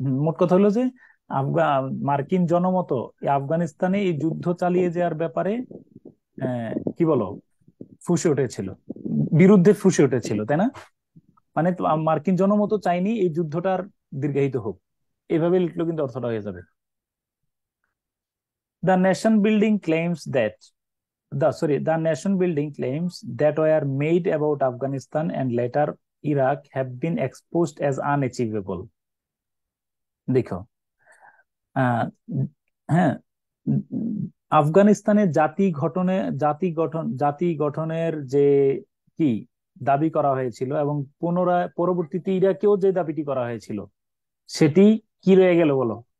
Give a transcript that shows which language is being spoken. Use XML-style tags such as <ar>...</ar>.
<bn>মোট কথা হলো যে মার্কিন জনমত আফগানিস্তানে এই যুদ্ধ চালিয়ে যাওয়ার ব্যাপারে কি বলো ফুঁসে উঠেছিল, বিরুদ্ধে ফুঁসে উঠেছিল, তাই না? মানে মার্কিন জনমত চাইনি এই যুদ্ধটার দীর্ঘায়িত হোক, এভাবে লিখলো কিন্তু অর্থটা হয়ে যাবে।</bn> <en>The nation building claims that the nation building claims that were made about Afghanistan and later Iraq have been exposed as unachievable.</en> <bn>দেখো, হ্যাঁ, আফগানিস্তানের জাতি গঠনের যে কি দাবি করা হয়েছিল এবং পুনরায় পরবর্তীতে ইরাকেও যে দাবিটি করা হয়েছিল সেটি কি রয়ে গেল বলো?</bn>